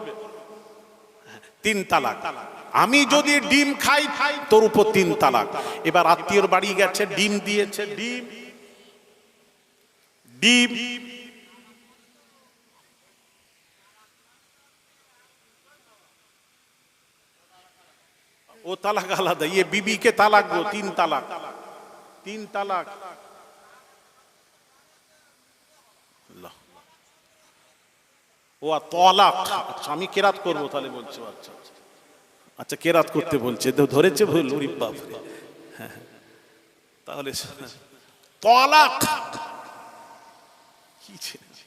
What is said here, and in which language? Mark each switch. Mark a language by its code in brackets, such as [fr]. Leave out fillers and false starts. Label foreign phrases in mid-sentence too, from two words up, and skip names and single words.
[bn] 3 তালাক। আমি যদি ডিম খাই তোর উপর 3 তালাক। এবার আত্মীয়র বাড়ি গেছে, ডিম দিয়েছে, ডিম ও তালাক আলাদা, [hi] ये बीबी के तालाक दो, 3 तालाक, 3 तालाक। [bn] ও তালাক। আচ্ছা আমি কেরাত করবো তাহলে বলছো? আচ্ছা আচ্ছা কেরাত করতে বলছে, তো ধরেছে ভুল। ওরে বাপ রে, তাহলে তালাক কি ছিল?